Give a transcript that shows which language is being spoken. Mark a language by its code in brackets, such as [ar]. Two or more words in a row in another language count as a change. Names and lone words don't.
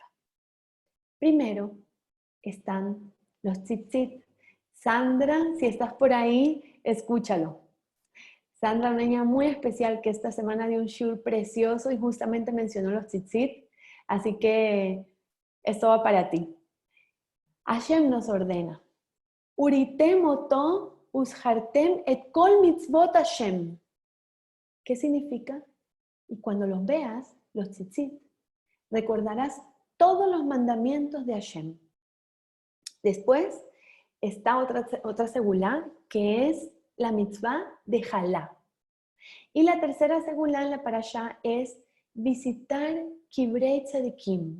[es] Primero están los tzitzit. Sandra, si estás por ahí, escúchalo. Sandra, una niña muy especial que esta semana dio un shur precioso y justamente mencionó los tzitzit, así que esto va para ti. Hashem nos ordena, [he] וראיתם אותו וזכרתם את כל מצות השם. [es] ¿Qué significa? Y cuando los veas, los tzitzit, recordarás todos los mandamientos de Hashem. Después está otra segulá, que es la mitzvah de Jalá. Y la tercera segulá en la parashá es visitar [he] קברי צדיקים.